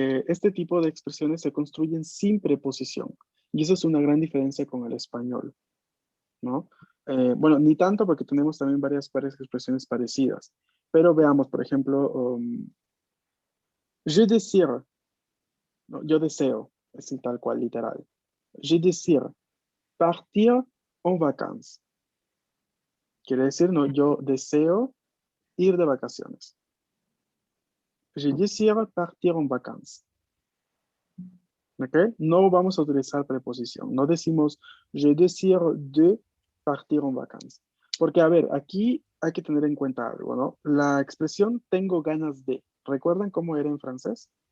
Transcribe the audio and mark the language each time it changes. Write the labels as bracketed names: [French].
[Spanish] Este tipo de expresiones se construyen sin preposición. Y eso es una gran diferencia con el español, ¿no? Bueno, ni tanto porque tenemos también varias expresiones parecidas. Pero veamos, por ejemplo, [French] je désire, [Spanish] ¿no? Yo deseo, es tal cual, literal. [French] Je désire partir en vacances. [Spanish] Quiere decir, no, yo deseo ir de vacaciones. [French] Je désire partir en vacances. [Spanish] ¿Ok? No vamos a utilizar preposición. No decimos [French] je désire de partir en vacances. [Spanish] Porque, a ver, aquí hay que tener en cuenta algo, ¿no? La expresión tengo ganas de. ¿Recuerdan cómo era en francés?